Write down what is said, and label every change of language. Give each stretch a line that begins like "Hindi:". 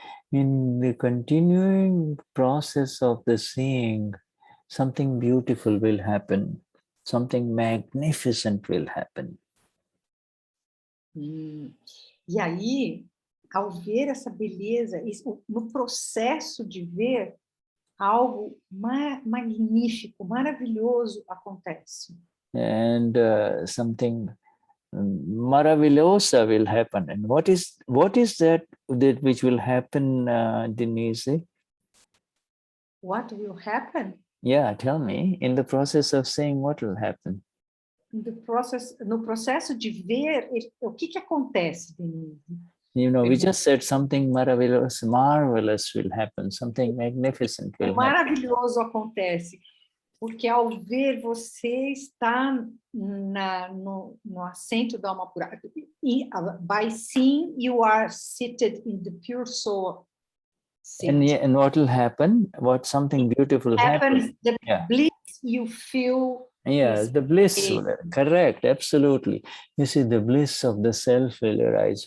English: In the continuing process of the seeing, something beautiful will happen. Something magnificent will happen.
Portuguese: E aí, ao ver essa beleza, no processo de ver, algo magnífico, maravilhoso acontece.
English: And something
Portuguese: maravilhosa
English: will happen. And what is that which will happen, Denize? What will happen? Yeah, tell me. In the process of saying, what will happen?
Portuguese: No processo de ver, o que acontece, Denize?
English: We just said something marvelous will happen, something magnificent will happen.
Portuguese: Maravilhoso acontece, porque ao ver você está no assento da alma pura.
English: By seeing, you are seated in the pure soul. And what will happen? Something beautiful happens. The bliss you feel. Yeah, the bliss, correct, absolutely. You see, the bliss of the self will arise.